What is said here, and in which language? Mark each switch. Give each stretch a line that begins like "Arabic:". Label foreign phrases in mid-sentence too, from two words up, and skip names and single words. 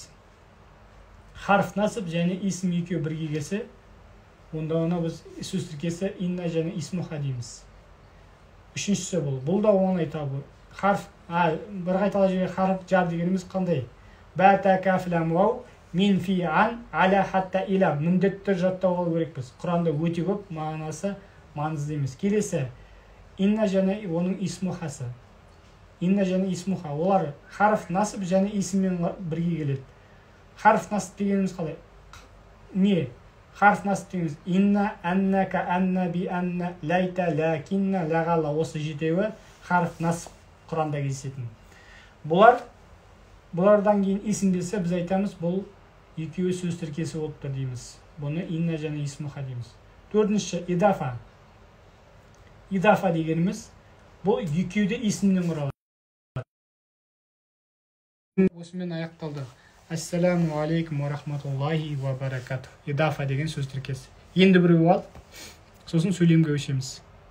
Arabic: حرف نصب
Kazakh: және исм екеуі бірге келсе, онда оны біз сөз тіркесі инна және исмуха дейміз. Үшіншісі бұл да оңай табу. Харф, бір қайталап жерге
Arabic: حرف جر
Kazakh: дегеніміз қандай?
Arabic: باء تاء كاف لام واو من في عن على حتى إلى.
Kazakh: Міндетті жаттауға керекпіз. Құранда өте көп, мағынасы маңызды емес. Келесі, инна және оның исмухасы. Инна және исмуха. Олар
Arabic: حرف نصب
Kazakh: және исммен бірге келеді.
Arabic: حرف نصب
Kazakh: дегеніміз қалай? Не?
Arabic: حرف نصب
Kazakh: дегеніміз
Arabic: إن، أنك، أن، ب، أن, ليت، لكن، لعل.
Kazakh: Осы жетеуі
Arabic: حرف نصب
Kazakh: Құранда кездесетін. Бұлардан кейін исм келсе, біз айтамыз, бұл екеуі сөз тіркесі болып тұр дейміз. Бұны инна және исмуха дейміз. Төртінші, идафа. Идафа дегеніміз, бұл екеуді исмнен құралады. Осымен аяқталды.
Arabic: السلام عليكم ورحمة الله وبركاته.
Kazakh: Идафа деген сөз тіркесі. Енді біреу ал, сосын сөйлемге өшеміз.